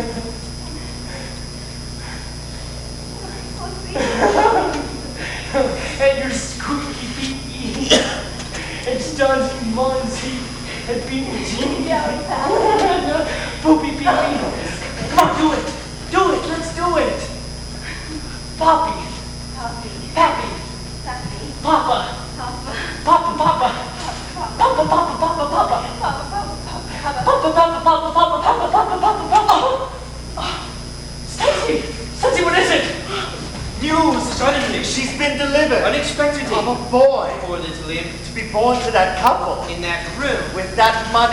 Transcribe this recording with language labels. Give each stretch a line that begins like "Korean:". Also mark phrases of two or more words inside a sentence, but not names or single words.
English: And your squeaky pee It's done Monty and being Poopy pee Come on, do it. Do it. Let's do it. Poppy. Pappy. Pappy. Pappy. Papa. Papa. Papa. Papa. Papa. Papa. Papa. Papa. Stacy, what is it? News! Suddenly, she's been delivered. Unexpectedly. Of a boy. Poor little imp. To be born to that couple. In that room. With that money.